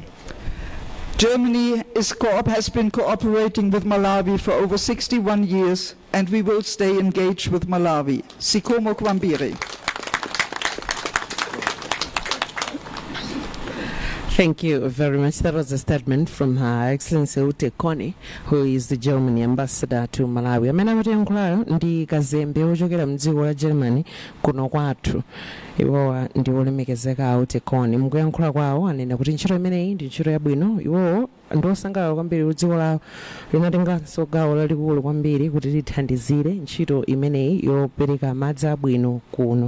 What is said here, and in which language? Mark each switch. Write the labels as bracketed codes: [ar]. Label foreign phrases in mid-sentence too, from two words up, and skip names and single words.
[en] Germany has been cooperating with Malawi for over 61 years, and we will stay engaged with Malawi. [ny] Sikomo Kwambiri. [en] Thank you very much. That was a statement from Her Excellency Ute Koni, who is the German ambassador to Malawi. [ny] Amene amatiyankhulayo ndi kazembe ochokera mdziko la Germany kuno kwathu. Iwowa ndi olemekezeka Ute Koni. Mukuyankhula kwawo anena kuti ntchito imeneyi ndi ntchito yabwino. Iwowo ndosangalala kwambiri dziko lawo linatenganso gawo lalikulu kwambiri kuti lithandizire ntchito imeneyi yopereka madzi abwino kuno.